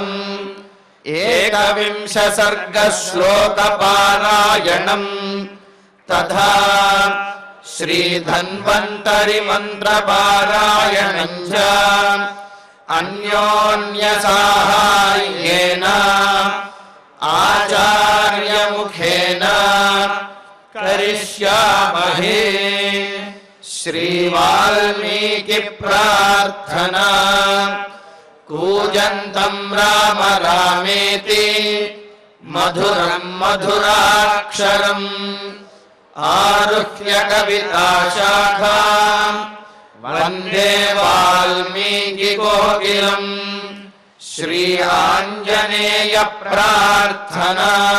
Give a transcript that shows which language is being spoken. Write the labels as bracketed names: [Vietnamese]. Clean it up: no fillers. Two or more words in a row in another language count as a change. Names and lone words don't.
[Sanskrit] ఏకవింశ సర్గ శ్లోక పారాయణం తథా శ్రీ ధన్వంతరి మంత్ర పారాయణం చ అన్యోన్య సాహాయ్యేన ఆచార్య ముఖేన కరిష్యామహే. श्रीवाल्मीकि प्रार्थना कूजन्तं राम रामेति मधुरं मधुराक्षरम् आरुह्य कविताशाखां वन्दे वाल्मीकि कोकिलम् श्री आञ्जनेय प्रार्थना